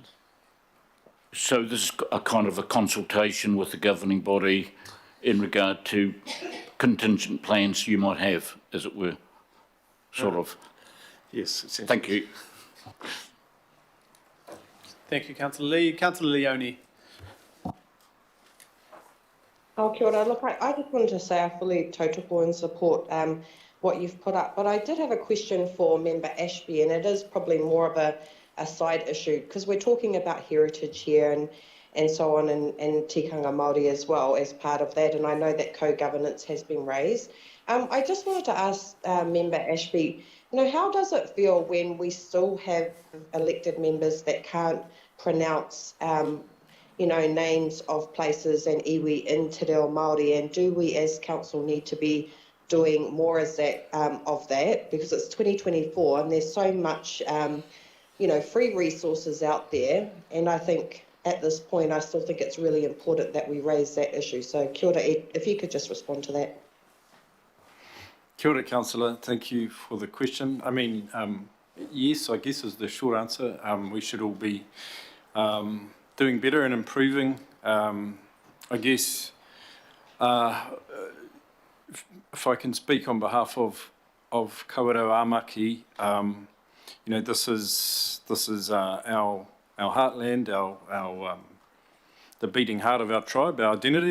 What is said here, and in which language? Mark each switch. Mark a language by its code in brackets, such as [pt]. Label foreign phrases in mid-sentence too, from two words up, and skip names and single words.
[en] So this is a kind of a consultation with the governing body in regard to contingent plans you might have, as it were, sort of. Yes, essentially. Thank you. Thank you, Councillor Lee. Councillor Leone. [mi] Oh, kia ora. [en] Look, I just wanted to say I fully tautoko and support what you've put up, but I did have a question for Member Ashby, and it is probably more of a side issue, because we're talking about heritage here and so on, and [mi] tikanga Māori [en] as well as part of that, and I know that co-governance has been raised. I just wanted to ask Member Ashby, how does it feel when we still have elected members that can't pronounce names of places and iwi in [mi] te reo Māori, [en] and do we as council need to be doing more as that of that, because it's 2024 and there's so much free resources out there, and I think at this point, I still think it's really important that we raise that issue. [mi] So kia ora, [en] Ed, if you could just respond to that. [mi] Kia ora, [en] Councillor. Thank you for the question. I mean, yes, I guess is the short answer. We should all be doing better and improving. I guess if I can speak on behalf of Kawerau Amaki, you know, this is our heartland, our the beating heart of our tribe, our identity.